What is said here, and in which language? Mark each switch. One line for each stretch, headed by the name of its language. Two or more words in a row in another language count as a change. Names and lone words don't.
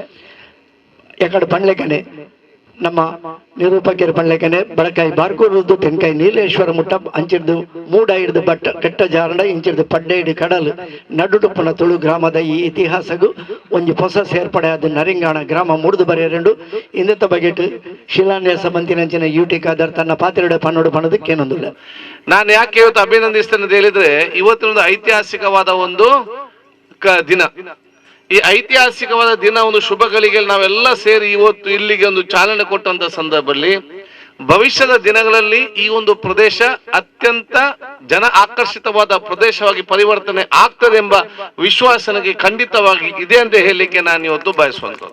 Tulu: ಎಕಡೆ ಪಂಡ್ಲೆಕನೆ ನಮ್ಮ ನಿರೂಪಕರು ಪಂಡ್ಲೆಕನೆ ಬಳಕಾಯಿ ಬಾರ್ಕೂರುದು ತೆನ್ಕಾಯಿ ನೀಲೇಶ್ವರ ಮುಟ್ಟ ಅಂಚಿಡ್ದು ಮೂಡ ಹಿಡ್ದು ಬಟ್ಟ ಕೆಟ್ಟ ಜಾರಂಡ ಇಂಚಿಡ್ದು ಪಡ್ಡೆ ಹಿಡಿ ಕಡಲು ನಡುಟುಪ್ಪನ ತುಳು ಗ್ರಾಮದ ಈ ಇತಿಹಾಸಗೂ ಒಂಜಿ ಹೊಸ ಸೇರ್ಪಡೆ ಆದ ನರಿಂಗಾಣ ಗ್ರಾಮ ಮುಡಿದು ಬರೆಯರೆಂಡು ಇಂದತ್ತ ಬಗೆಟ್ ಶಿಲಾನ್ಯಾಸ ಮಂತಿನಂಚಿನ ಯುಟಿ ಖಾದರ್ ತನ್ನ ಪಾತ್ರೆಡೆ ಪನ್ನೋಡು ಪಣದಕ್ಕೇನೊಂದಿಲ್ಲ.
Kannada: ನಾನು ಯಾಕೆ ಇವತ್ತು ಅಭಿನಂದಿಸ್ತೇನೆ ಅಂತ ಹೇಳಿದ್ರೆ ಇವತ್ತಿನೊಂದು ಐತಿಹಾಸಿಕವಾದ ಒಂದು ದಿನ. ಈ ಐತಿಹಾಸಿಕವಾದ ದಿನ ಒಂದು ಶುಭಗಳಿಗೆ ನಾವೆಲ್ಲ ಸೇರಿ ಇವತ್ತು ಇಲ್ಲಿಗೆ ಒಂದು ಚಾಲನೆ ಕೊಟ್ಟಂತ ಸಂದರ್ಭದಲ್ಲಿ ಭವಿಷ್ಯದ ದಿನಗಳಲ್ಲಿ ಈ ಒಂದು ಪ್ರದೇಶ ಅತ್ಯಂತ ಜನ ಆಕರ್ಷಿತವಾದ ಪ್ರದೇಶವಾಗಿ ಪರಿವರ್ತನೆ ಆಗ್ತದೆ ಎಂಬ ವಿಶ್ವಾಸ ನನಗೆ ಖಂಡಿತವಾಗಿ ಇದೆ ಅಂತ ಹೇಳಲಿಕ್ಕೆ ನಾನು ಇವತ್ತು ಬಯಸುವಂಥದ್ದು.